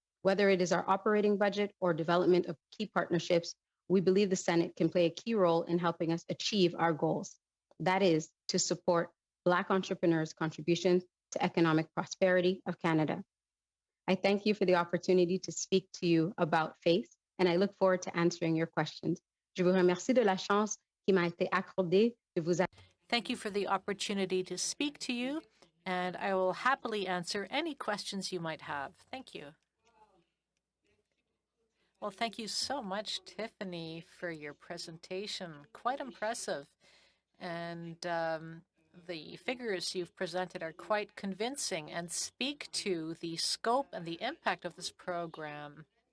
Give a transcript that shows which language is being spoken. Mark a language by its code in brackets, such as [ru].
[en] Whether it is our operating budget or development of key partnerships, we believe the Senate can play a key role in helping us achieve our goals. That is, to support Black entrepreneurs' contributions to economic prosperity of Canada. I thank you for the opportunity to speak to you about faith, and I look forward to answering your questions. [fr] Je vous remercie de la chance qui m'a été accordée de vous. [en] Thank you for the opportunity to speak to you, and I will happily answer any questions you might have. Thank you. Well, thank you so much, Tiffany, for your presentation. Quite impressive. And the figures you've presented are quite convincing and speak to the scope and the impact of this program.